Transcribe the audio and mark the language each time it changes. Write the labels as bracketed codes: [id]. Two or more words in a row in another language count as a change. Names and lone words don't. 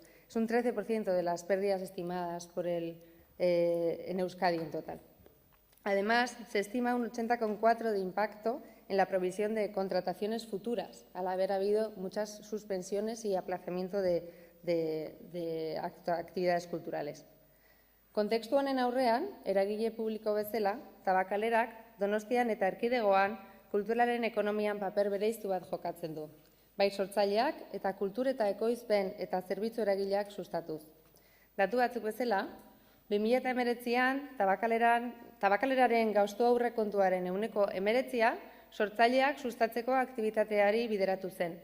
[es] Es un 13% de las pérdidas estimadas en Euskadi en total. Además, se estima un 80,4% de impacto en la provisión de contrataciones futuras, al haber habido muchas suspensiones y aplazamiento de actividades culturales. [eu] Kontekstu honen aurrean, eragile publiko bezala, Tabakalerak, Donostian eta Erkidegoan kulturaren ekonomian paper bereiztu bat jokatzen du. Bai sortzaileak eta kultur eta ekoizpen eta zerbitzu eragileak sustatuz. Datu batzuk bezala, 2019an Tabakaleraren gauztu aurrekontuaren 19% sortzaileak sustatzeko aktibitateari bideratu zen.